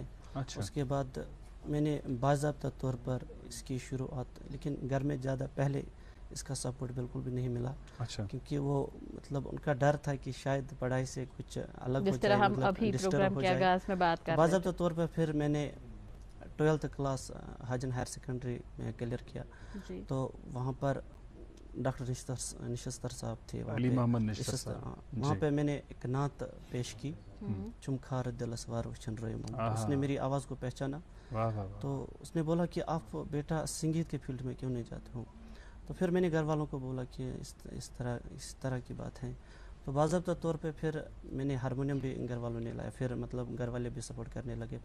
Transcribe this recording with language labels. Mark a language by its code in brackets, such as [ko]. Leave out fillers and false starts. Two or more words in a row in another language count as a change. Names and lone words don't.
[ur] اس کے بعد میں نے باضابطہ طور پر اس کی شروعات, لیکن گھر میں زیادہ پہلے اس کا سپورٹ بالکل بھی نہیں ملا, کیونکہ وہ ان کا ڈر تھا کہ شاید پڑھائی سے کچھ الگ ہو جائے, ڈسٹرب ہو جائے. باضابطہ طور پر پھر میں نے 12th کلاس حاجن [en] higher secondary [ur] میں کلیئر کیا. تو وہاں پر ڈاکٹر نشستر صاحب تھے, وہاں پہ میں نے ایک نعت پیش کی, [ks] چمخار دل اسوار وچھن روئے مم. [ur] اس نے میری آواز کو پہچانا, تو اس نے بولا کہ آپ بیٹا سنگیت کے فیلڈ میں کیوں نہیں جاتے ہو. تو پھر میں نے گھر والوں کو بولا کہ اس طرح کی بات ہے. تو باضابطہ طور پہ پھر میں نے ہارمونیم بھی گھر والوں نے لایا, پھر گھر والے بھی سپورٹ کرنے لگے.